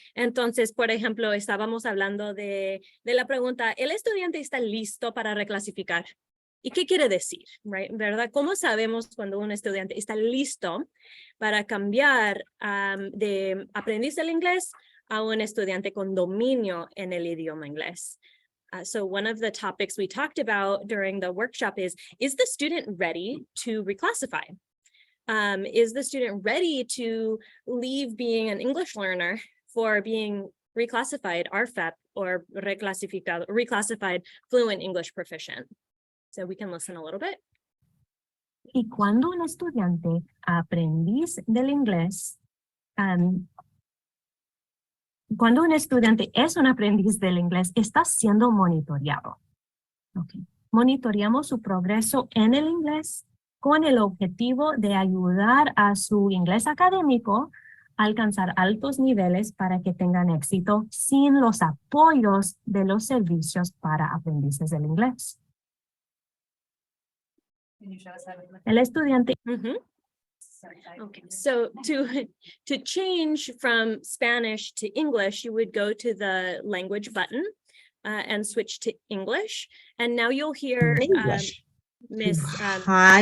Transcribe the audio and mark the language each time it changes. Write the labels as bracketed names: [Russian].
[Spanish] Entonces, por ejemplo, estábamos hablando de la pregunta, ¿el estudiante está listo para reclasificar? ¿Y qué quiere decir? ¿Verdad? ¿Cómo sabemos cuando un estudiante está listo para cambiar de aprendiz del inglés a un estudiante con dominio en el idioma inglés? [English] So one of the topics we talked about during the workshop is the student ready to reclassify? Is the student ready to leave being an English learner for being reclassified RFEP or reclassified fluent English proficient? So we can listen a little bit. [Spanish] Y cuando un estudiante aprendiz del inglés, cuando un estudiante es un aprendiz del inglés, está siendo monitoreado. Okay. Monitoreamos su progreso en el inglés con el objetivo de ayudar a su inglés académico a alcanzar altos niveles para que tengan éxito sin los apoyos de los servicios para aprendices del inglés. El estudiante. [English] Okay, so to change from Spanish to English, you would go to the language button and switch to English. And now you'll hear Miss high